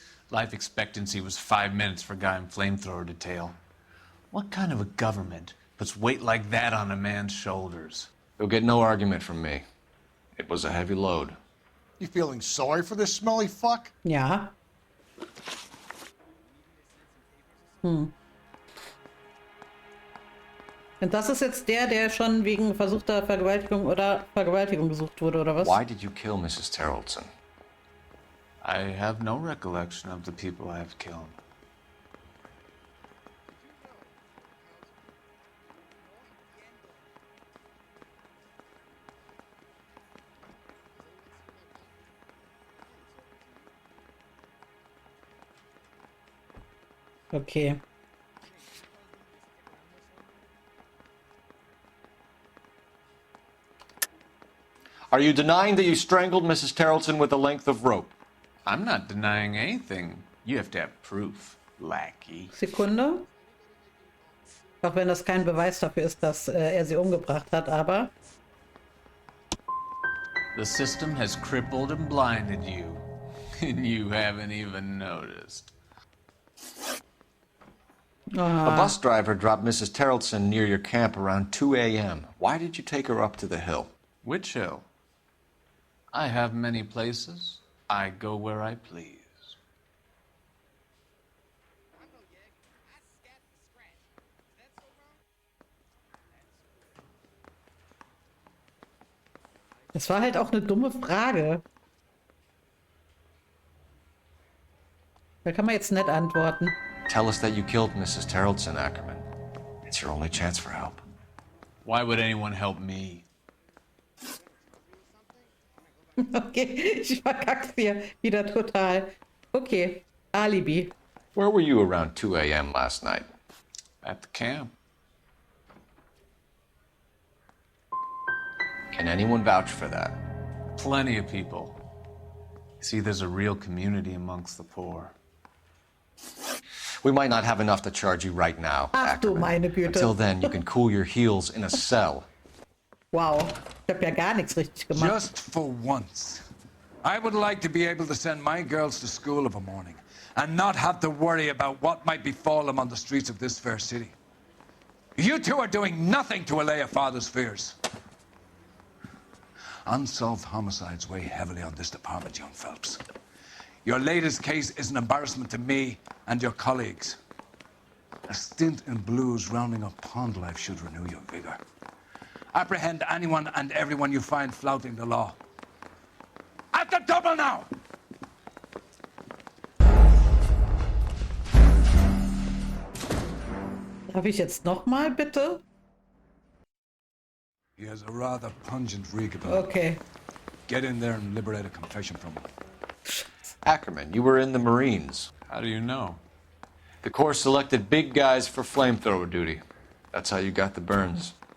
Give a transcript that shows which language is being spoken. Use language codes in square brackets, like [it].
[en] Life expectancy was 5 minutes for a guy in flamethrower detail. What kind of a government puts weight like that on a man's shoulders? You'll get no argument from me. It was a heavy load. You feeling sorry for this smelly fuck? [de] Ja. Und das ist jetzt der schon wegen versuchter Vergewaltigung oder Vergewaltigung gesucht wurde, oder was? [en] Why did you kill Mrs. Terrelson? I have no recollection of the people I have killed. Okay. Are you denying that you strangled Mrs. Terrelson with a length of rope? I'm not denying anything. You have to have proof, lackey. [de] Sekunde. Auch wenn das kein Beweis dafür ist, dass er sie umgebracht hat, aber... [en] The system has crippled and blinded you, and you haven't even noticed. A bus driver dropped Mrs. Terrelson near your camp around 2 a.m. Why did you take her up to the hill? Which hill? I have many places. I go where I please. [de] Das war halt auch eine dumme Frage. Da kann man jetzt nicht antworten. [en] Tell us that you killed Mrs. Terrellson, Ackerman. It's your only chance for help. Why would anyone help me? [de] Okay, ich verkack's hier wieder total. Okay, Alibi. [en] Where were you around 2 a.m. last night? At the camp. Can anyone vouch for that? Plenty of people. See, there's a real community amongst the poor. We might not have enough to charge you right now, [de] Ach du [en] Ackerman. [de] meine Güte. [en] Until then, you can cool your heels in a cell. [de] Wow, ich hab ja gar nichts richtig gemacht. [en] Just for once, I would like to be able to send my girls to school of a morning and not have to worry about what might befall them on the streets of this fair city. You two are doing nothing to allay a father's fears. Unsolved homicides weigh heavily on this department, young Phelps. Your latest case is an embarrassment to me and your colleagues. A stint in blues rounding up pond life should renew your vigor. Apprehend anyone and everyone you find flouting the law. At the double now! [de] Darf ich jetzt nochmal, bitte? [en] He has a rather pungent reek about him. Okay. Get in there and liberate a confession from him. Ackerman, you were in the Marines. How do you know? The Corps selected big guys for flamethrower duty. That's how you got the burns.